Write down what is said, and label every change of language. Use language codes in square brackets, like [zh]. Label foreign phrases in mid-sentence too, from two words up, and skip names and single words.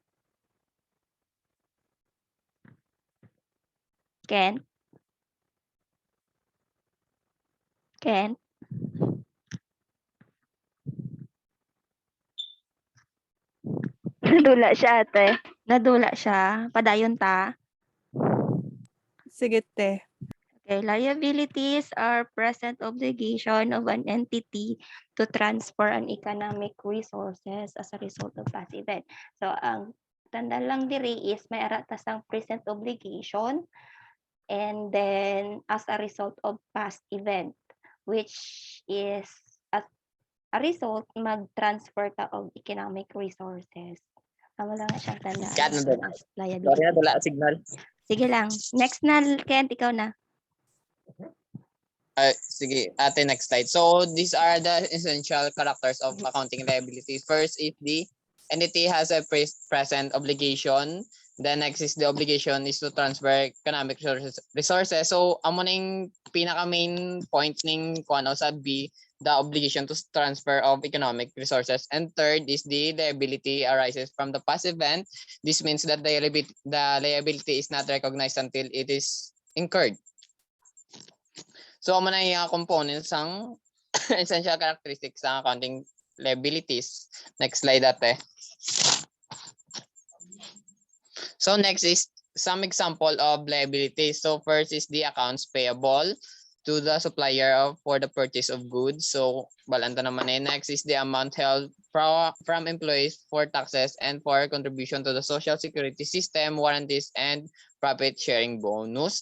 [hil] Ken? Ken? Nadula siya, ate. Nadula siya. Padayon ta. Sige, te. [en] Okay, liabilities are present obligation of an entity to transfer an economic resources as a result of past event. So, [hil] ang tanda lang diri [en] is [hil] may aratas ang [en] present obligation and then as a result of past event, which is as a result, [hil] mag-transfer ta [en] of economic resources. [hil] Amo lang na siyang tanda. Kat, nadula. [en] As Sorry, liability. [hil] nadula signal. Sige lang. Next na, Kent, ikaw na. Sige, ate [en] next slide. So these are the essential characters of accounting liabilities. First, if the entity has a present obligation, then next is the obligation is to transfer economic resources. [hil] So amo ning pinaka [en] main point [hil] ning kuno sa B, [en] the obligation to transfer of economic resources. And third is the liability arises from the past event. This means that the liability is not recognized until it is incurred. So, [tl] amo na yung components ng [en] essential characteristics [tl] ng [en] accounting liabilities. Next slide ate. So, next is some example of liabilities. So, first is the accounts payable to the supplier for the purchase of goods. [hil] So, balanta naman eh. [en] Next is the amount held from employees for taxes and for contribution to the social security system, warranties, and profit sharing bonus.